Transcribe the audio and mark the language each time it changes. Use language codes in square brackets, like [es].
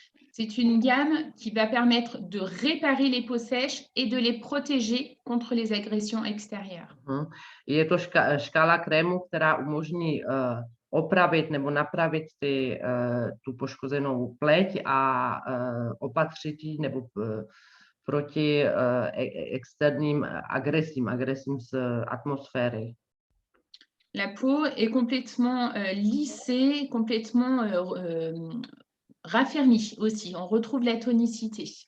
[fr] C'est une gamme qui va permettre de réparer les peaux sèches et de les protéger contre les agressions extérieures. [cs] Je to škála krému, která umožní opravit nebo napravit tu poškozenou pleť a opatřit ji nebo proti externím agresím z atmosféry. [fr] La peau est complètement lissée, complètement raffermie aussi. On retrouve la tonicité.